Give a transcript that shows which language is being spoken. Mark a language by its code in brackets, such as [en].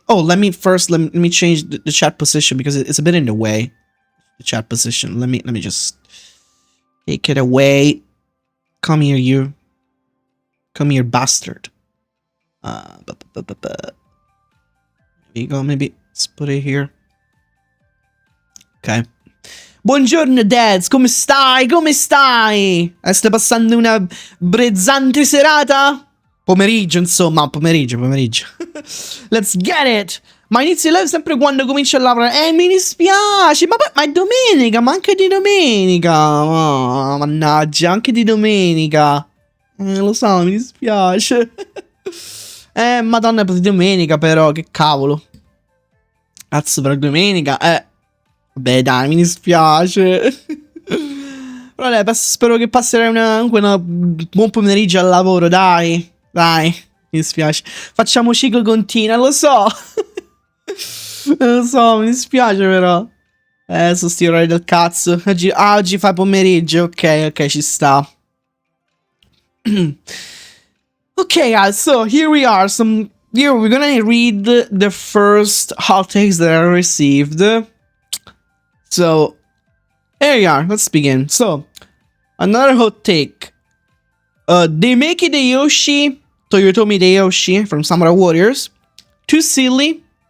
[en] Oh, let me change the chat position because it's a bit in the way. The chat position. Let me just take it away. Come here, you. Come here, bastard. There you go, maybe let's put it here. Ok. [it] Buongiorno dads, come stai? Come stai? Stai passando una brezzante serata? Pomeriggio, insomma, pomeriggio. [en] Let's get it! [it] Ma inizio live sempre quando comincio a lavorare. Mi dispiace, ma è domenica, ma anche di domenica. Oh, mannaggia, anche di domenica. Lo so, mi dispiace. Madonna, per domenica però, che cavolo. Cazzo, per domenica, Vabbè, dai, mi dispiace. Però dai, spero che passerai un buon pomeriggio al lavoro, dai. Dai, mi dispiace. Facciamo ciclo continuo, lo so. Lo so, mi dispiace però. Sono sti orari del cazzo. Oggi fai pomeriggio, ok, ci sta. [en] Okay, guys, so here we are. Here we're gonna read the first hot takes that I received. So, here we are. Let's begin. So, another hot take. Demeki Toyotomi Hideyoshi from Samurai Warriors. Too silly.